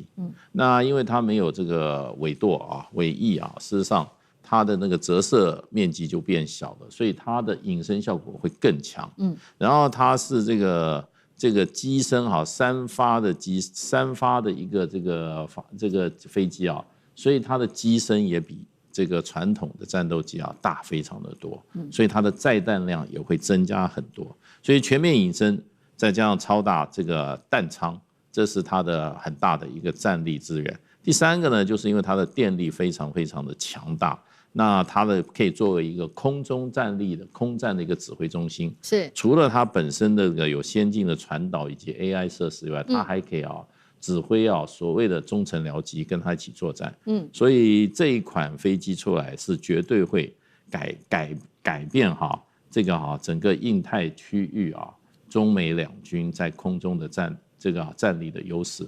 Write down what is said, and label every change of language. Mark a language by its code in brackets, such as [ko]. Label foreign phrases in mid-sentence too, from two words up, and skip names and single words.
[zh] 那因為它沒有這個尾舵尾翼事實上它的那個折射面積就變小了，所以它的隱身效果會更強。然後它是這個機身三發的一個這個飛機所以它的機身也比這個傳統的戰鬥機大非常的多，所以它的載彈量也會增加很多。所以全面隱身再加上超大這個彈艙，這是它的很大的一個戰力資源。第三個呢，就是因為它的電力非常非常的強大， 那它可以作為一個空中戰力的空戰的一個指揮中心。是，除了它本身的有先進的傳導以及 AI 設施以外，它還可以指揮所謂的中程僚機跟它一起作戰。所以這一款飛機出來是絕對會改變這個整個印太區域中美兩軍在空中的戰力的優勢。